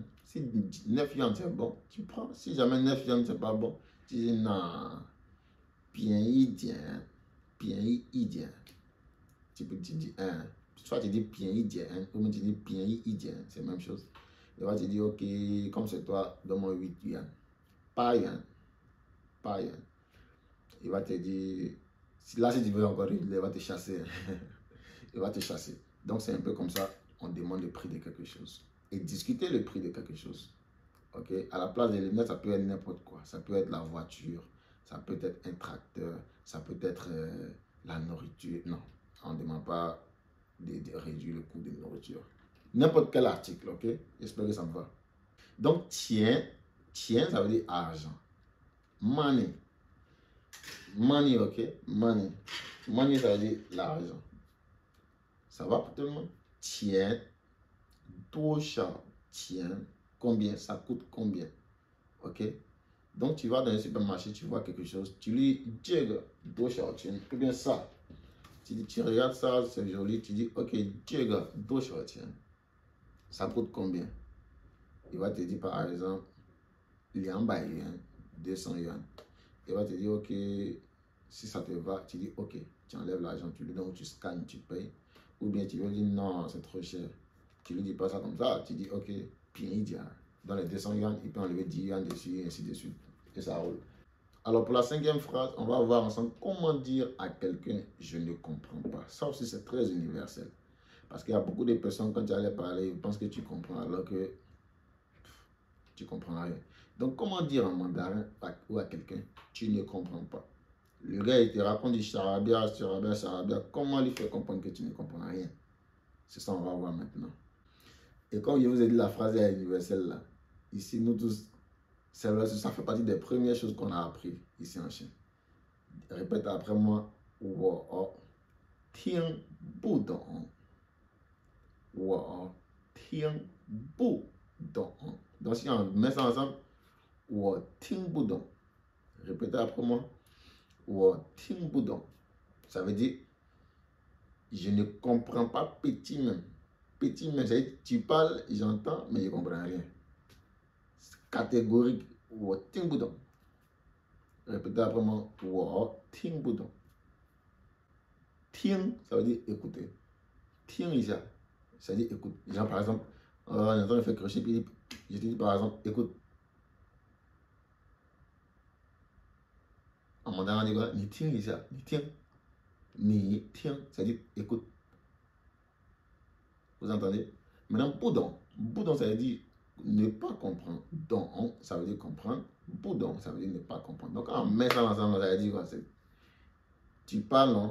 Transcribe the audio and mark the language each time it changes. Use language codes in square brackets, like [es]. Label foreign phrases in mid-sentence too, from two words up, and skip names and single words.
[fr] Si 9 yuan c'est bon, tu prends. Si jamais 9 yuan c'est pas bon, tu dis non. [zh] 便宜点. [fr] Tu peux te dire 1. Soit tu dis [zh] 便宜点, [fr] ou même tu dis [zh] 便宜一点, [fr] c'est la même chose. Il va te dire, ok, comme c'est toi, donne-moi 8 yuan. Pas yuan. Il va te dire, là si tu veux encore, il va te chasser. Il va te chasser. Donc c'est un peu comme ça, on demande le prix de quelque chose. Et discuter le prix de quelque chose. Ok? À la place des lunettes, ça peut être n'importe quoi. Ça peut être la voiture, ça peut être un tracteur, ça peut être la nourriture. Non, on ne demande pas de réduire le coût de la nourriture. N'importe quel article, ok? J'espère que ça me va. Donc, tiens, ça veut dire argent. [en] Money. Money, ok? Money. Money, [fr] ça veut dire l'argent. Ça va pour tout le monde? Tiens. [zh] 多少钱? [fr] Combien? Ça coûte combien? Ok? Donc, tu vas dans un supermarché, tu vois quelque chose, tu lui dis, [zh] 多少钱? [fr] Ou bien ça. Tu regardes ça, c'est joli, tu dis, [zh] ok, 这个多少钱? [fr] Ça coûte combien? Il va te dire par exemple, 200 yuan, 200 yuan. Il va te dire, ok, si ça te va, tu dis, ok, tu enlèves l'argent, tu lui donnes, tu scannes, tu payes. Ou bien tu veux dire, non, c'est trop cher. Tu ne lui dis pas ça comme ça, tu dis, [zh] ok, 便宜点. [fr] Dans les 200 yuan, il peut enlever 10 yuan dessus, et ainsi de suite. Et ça roule. Alors, pour la cinquième phrase, on va voir ensemble comment dire à quelqu'un, je ne comprends pas. Ça aussi, c'est très universel. Parce qu'il y a beaucoup de personnes, quand tu allais parler, ils pensent que tu comprends, alors que tu ne comprends rien. Donc, comment dire en mandarin ou à quelqu'un, tu ne comprends pas? Le gars, il te raconte du charabia. Comment lui faire comprendre que tu ne comprends rien? C'est ça qu'on va voir maintenant. Et comme je vous ai dit, la phrase est universelle là. Ici, nous tous, Ça fait partie des premières choses qu'on a appris ici en Chine. Répète après moi. [zh] 我听不懂. 我听不懂. [fr] Donc si on met ça ensemble, [zh] 我听不懂. [fr] Répétez après moi. [zh] 我听不懂. [fr] Ça veut dire je ne comprends pas petit même. Petit même, c'est-à-dire tu parles, j'entends, mais je ne comprends rien. Catégorique. [zh] 我听不懂. [fr] Répétez après moi. [zh] 我听不懂. 听, [fr] ça veut dire écouter. [zh] 听一下, [fr] ça veut dire écoute. Genre par exemple, j'entends il fait crocher, puis je te dis par exemple, écoute. En mandarin, on dit quoi? [zh] 你听一下, 你听. 你听, [fr] ça veut dire écoute. Vous entendez? Maintenant, boudon. Boudon, ça veut dire ne pas comprendre. Don, ça veut dire comprendre. Boudon, ça veut dire ne pas comprendre. Donc, quand on met ça ensemble, ça veut dire quoi? Tu parles, non?